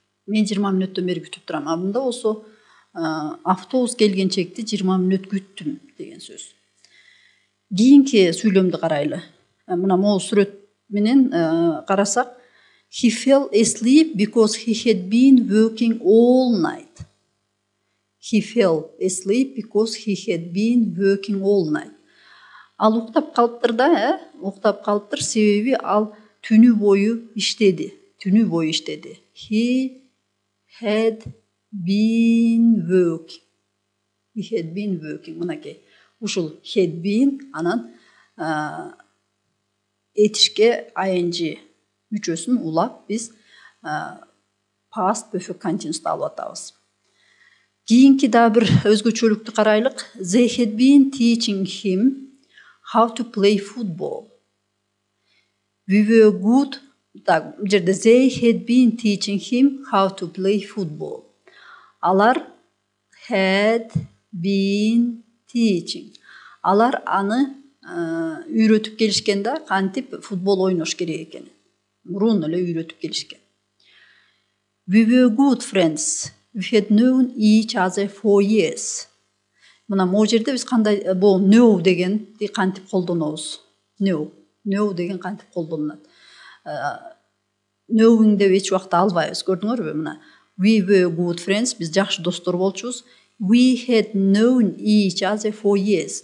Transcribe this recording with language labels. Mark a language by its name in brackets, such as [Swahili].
[Kyrgyz] Мен 20 мүнөттөн бери күтүп турам. Бунда болсо автобус келгенчекти 20 мүнөт күттүм деген сөз. Кийинки сүйлөмдү карайлы. Мына могу сүрөт менен карасак, [English] he fell asleep because he had been working all night. He fell asleep because he had been working all night. [Kyrgyz] Ал уктап калыптыр да, уктап калыптыр, себеби ал түнү бою иштеди. Түнү бою иштеди. [English] He had been working. He had been working. [Kyrgyz] Мынакей. Ушул had been анан этишке ing мүчөсүн улап биз past perfect continuous алып атабыз. Кийинки да бир өзгөчөлүктү карайлык. [English] They had been teaching him how to play football. We were good. [Kyrgyz] Так, бул жерде [English] they had been teaching him how to play football. Алар had been teaching. [Kyrgyz] Алар аны үйрөтүп келишкен да, кантип футбол ойнош керек экенин. Мурун эле үйрөтүп келишкен. [English] We were good friends. We had known each other for years. [Kyrgyz] Мына могу жерде биз кандай бул know дегенди кантип колдонобуз? Know деген кантип колдонулат? Knowing деп эч убакта албайбыз. Көрдүңөрбү? Мына [English] we were good friends, [Kyrgyz] биз жакшы достор болчубуз. [English] We had known each other for years.